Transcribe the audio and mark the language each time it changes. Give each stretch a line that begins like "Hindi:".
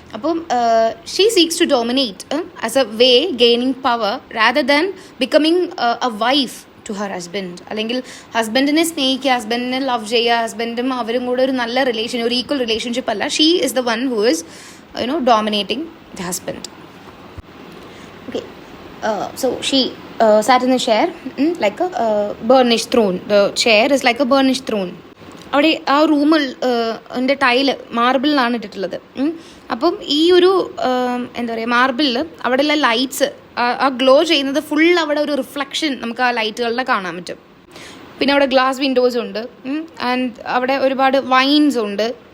English: അപ്പം she seeks to dominate as a way gaining power rather than becoming a wife to her husband.
Malayalam: അല്ലെങ്കിൽ ഹസ്ബൻഡിനെ സ്നേഹിക്കുക, ഹസ്ബൻഡിനെ love ചെയ്യുക, ഹസ്ബൻഡും അവരും കൂടെ ഒരു നല്ല റിലേഷൻ, ഒരു ഈക്വൽ റിലേഷൻഷിപ്പ് അല്ല.
English: She is the one who is dominating the husband. Okay, so she sat in a chair like a burnished throne. The chair is like a burnished throne.
Malayalam: അവിടെ ആ റൂമിൽ എൻ്റെ ടൈല് മാർബിളിലാണ് ഇട്ടിട്ടുള്ളത്. അപ്പം ഈ ഒരു എന്താ പറയുക മാർബിളിൽ അവിടെയുള്ള ലൈറ്റ്സ് ആ ഗ്ലോ ചെയ്യുന്നത് ഫുൾ അവിടെ ഒരു റിഫ്ലക്ഷൻ നമുക്ക് ആ ലൈറ്റുകളിലെ കാണാൻ പറ്റും. പിന്നെ അവിടെ ഗ്ലാസ് വിൻഡോസ് ഉണ്ട്, ആൻഡ് അവിടെ ഒരുപാട് വൈൻസ് ഉണ്ട്.